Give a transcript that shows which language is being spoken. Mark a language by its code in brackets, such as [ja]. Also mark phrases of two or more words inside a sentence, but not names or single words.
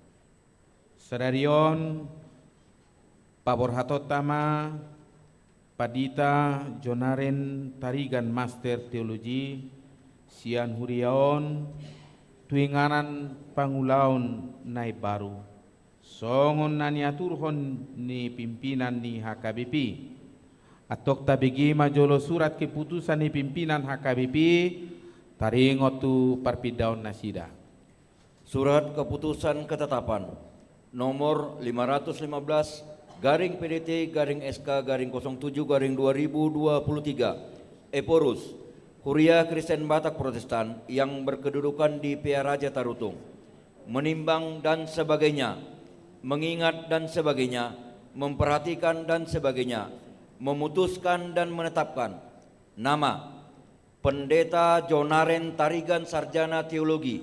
[bbc] Sedarion Pabor Hatotama Padita Jonaren Tarigan Master Teologi Sian Huriaon Tuinganan Pangulaon Nai Baru songon nani aturhon ni pimpinan ni HKBP atok tabigi majolo [id] surat keputusan [bbc] ni pimpinan HKBP taringot tu parpidaun nasida. [id] Surat keputusan ketetapan nomor 515 garing PDT garing SK garing 07 garing 2023 Eporus Kuria Kristen Batak Protestan yang berkedudukan di PA Raja Tarutung menimbang dan sebagainya, mengingat dan sebagainya, memperhatikan dan sebagainya, memutuskan dan menetapkan nama Pendeta Jonaren Tarigan Sarjana Teologi,